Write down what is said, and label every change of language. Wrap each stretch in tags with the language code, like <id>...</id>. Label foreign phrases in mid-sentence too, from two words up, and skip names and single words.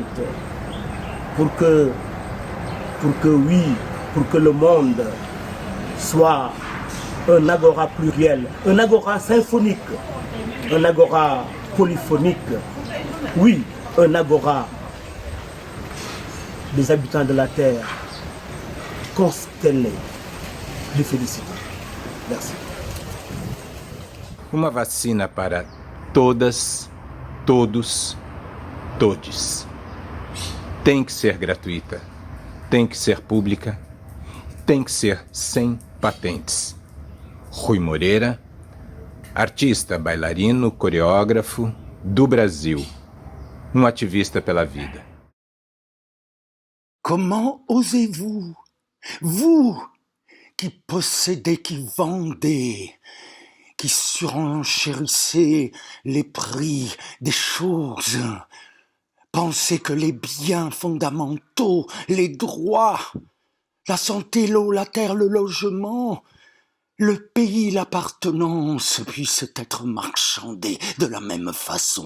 <fr>Pour que le monde soit un agora pluriel, un agora symphonique, un agora polyphonique. Oui, un agora des habitants de la terre, constellé de félicité. Merci.</fr> <pt>Uma vacina para todas, todos, todes. Tem que ser gratuita, tem que ser pública, tem que ser sem patentes. Rui Moreira, artista, bailarino, coreógrafo do Brasil, ativista pela vida.</pt> <fr>Comment osez-vous, vous qui possédez, qui vendez, qui surenchérissez les prix des choses, penser que les biens fondamentaux, les droits, la santé, l'eau, la terre, le logement, le pays, l'appartenance puissent être marchandés de la même façon.</fr>